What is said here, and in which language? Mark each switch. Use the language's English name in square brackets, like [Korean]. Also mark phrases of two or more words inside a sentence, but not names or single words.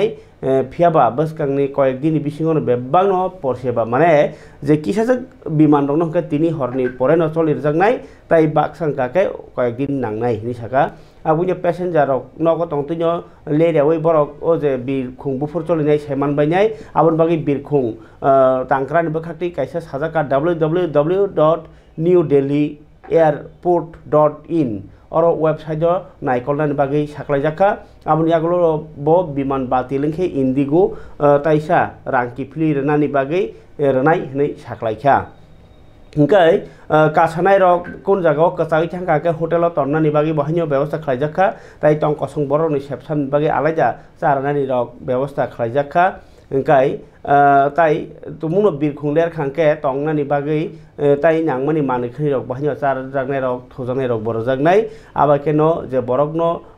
[Bodo] फियाबा बसकांनि कयेक दिन बिसिङावनो बेबांनो परसेबा माने जे किसाजों बिमान दंनो हके तिनि हरनि परे न चलिरजांनाय ताई बाक्सांकाके कयेक दिन नांनाय निसाका आबुनि पेसेन्जार नगो तंतुनो लेरियावै बरक ओ जे बिरखं बुफुर चलिनाय सेमान बायनाय आबुन बागै बिरखं तांक्रानि बखाक्ति कायसा साजाका www.newdelhieairport.in और वेबसाइट नायकलनानि बागै साख्लायजाखा आबुनि आगोल ब बिमान बातिलंखे इन्डिगो ताइसा रांकि फ्ली रनानि बागै रनाय हनै साख्लायखा ओंखाय कासानाय रक कोन जागाव कचागै थांगाके हटेलाव तन्नानि बागै बहायनो व्यवस्था खालायजाखा ताई टंकसं बरनि सेबसामनि बागै आलादा चारनानि रक व्यवस्था खालायजाखा ओंखाय ताई तुमुनो बिरखं लेर खांके तंनानि बागै ताई नांमानि मानखनि रक बहायनो चार जागनाय रक थजानाय रक बरजागनाय आबाकेनो जे बरकनो